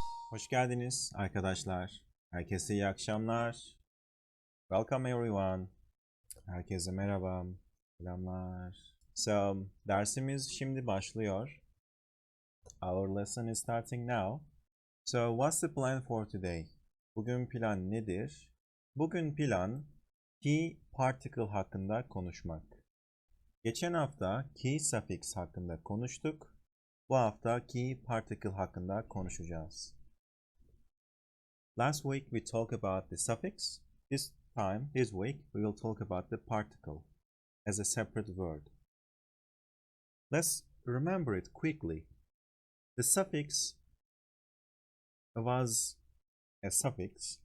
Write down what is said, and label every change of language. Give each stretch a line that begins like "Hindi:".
Turkish: Hoş geldiniz arkadaşlar. Herkese iyi akşamlar.
English: Welcome everyone.
Turkish: Herkese merhaba. Selamlar. So, dersimiz şimdi başlıyor.
English: Our lesson is starting now. So, what's the plan for today?
Turkish: Bugün plan nedir? Bugün plan key particle hakkında konuşmak. Geçen hafta key suffix hakkında konuştuk. Bu hafta key particle hakkında konuşacağız.
English: Last week we talked about the suffix. This week, we will talk about the particle as a separate word. Let's remember it quickly. The suffix was a suffix.